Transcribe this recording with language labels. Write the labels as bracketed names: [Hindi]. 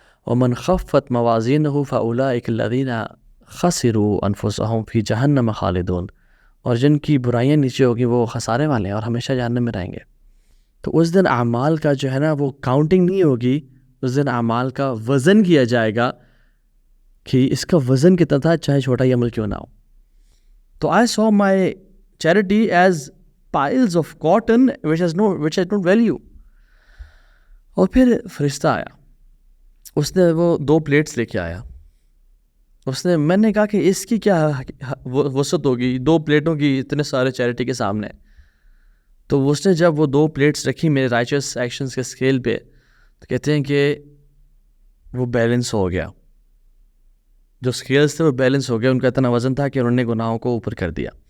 [Arabic] ومن خفت موازینہ فاولئک الذین خسروا انفسهم فی جہنم خالدون, [Urdu] اور جن کی برائیاں نیچے ہوگی وہ خسارے والے ہیں اور ہمیشہ جہنم میں رہیں گے. تو اس دن اعمال کا جو ہے نا وہ کاؤنٹنگ نہیں ہوگی, اس دن اعمال کا وزن کیا جائے گا کہ اس کا وزن کتنا تھا چاہے چھوٹا ہی عمل کیوں نہ ہو. [English] تو I saw my charity as piles of cotton which has no value. [Urdu] اور پھر فرشتہ آیا, اس نے وہ 2 پلیٹس لے کے آیا. میں نے کہا کہ اس کی کیا وسعت ہوگی 2 پلیٹوں کی اتنے سارے چیریٹی کے سامنے. تو اس نے جب وہ 2 پلیٹس رکھی میرے رائچس ایکشنز کے اسکیل پہ تو کہتے ہیں کہ وہ بیلنس ہو گیا, جو اسکیلز تھے وہ بیلنس ہو گیا, ان کا اتنا وزن تھا کہ انہوں نے گناہوں کو اوپر کر دیا.